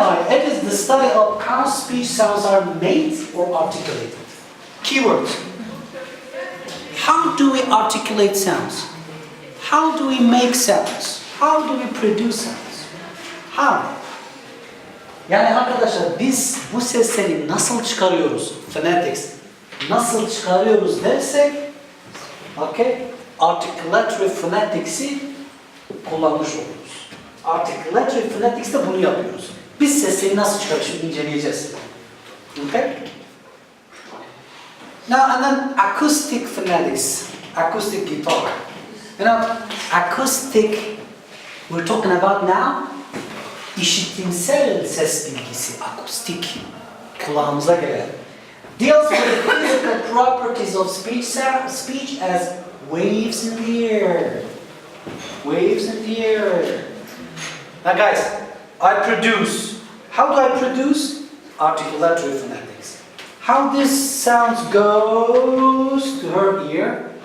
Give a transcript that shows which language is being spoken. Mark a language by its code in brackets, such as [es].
[en] It is the study of how speech sounds are made or articulated. Keywords. How do we articulate sounds? How do we make sounds? How do we produce sounds? How? [tr] Yani arkadaşlar biz bu sesleri nasıl çıkarıyoruz? Phonetics. Nasıl çıkarıyoruz dersek, okay, articulatory phonetics'i kullanmış oluruz. Articulatory phonetics'te bunu yapıyoruz. Biz sesleri nasıl çıkarıyoruz? Şimdi inceleyeceğiz. Okay? [en] Now and then acoustic phonetics, acoustic guitar. You know, acoustic we're talking about now. [tr] İşitimsel sesbilgisi, acoustic, kulağımıza gelen. [en] Deals with the physical properties of speech as waves in the air. Waves in the air. Now guys, I produce. How do I produce? Articulatory phonetics. How this sound goes to her ear?